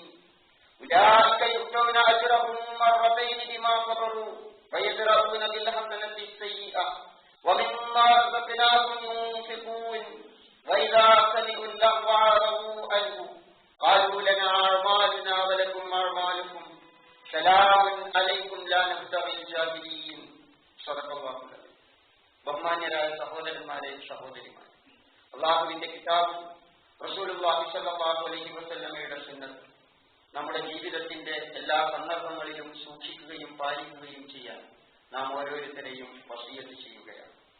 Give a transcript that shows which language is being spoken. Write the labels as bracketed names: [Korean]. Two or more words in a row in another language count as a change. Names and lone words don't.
[Arabic] أولئك يؤتون أجرهم مرتين بما صبروا ويدرؤون بالحسنة السيئة ومما رزقناهم ينفقون وإذا سمعوا اللغو أعرضوا عنه قالوا لنا أعمالنا ولكم أعمالكم سلام عليكم لا نبتغي الجاهلين. صدق الله العظيم. [Malayalam] ബഹുമാന്യരായ സഹോദരന്മാരെ സഹോദരിമാരെ, അള്ളാഹുവിന്റെ കിതാബ് റസൂലുള്ളാഹി [Arabic] صلى الله عليه وسلم [Malayalam] സുന്നത്ത് നമ്മുടെ ജീവിതത്തിന്റെ എല്ലാ സന്ദർഭങ്ങളിലും സൂക്ഷിക്കുകയും പാലിക്കുകയും ചെയ്യാൻ നാം ഓരോരുത്തരെയും വസിയത്ത് ചെയ്യുകയാണ്.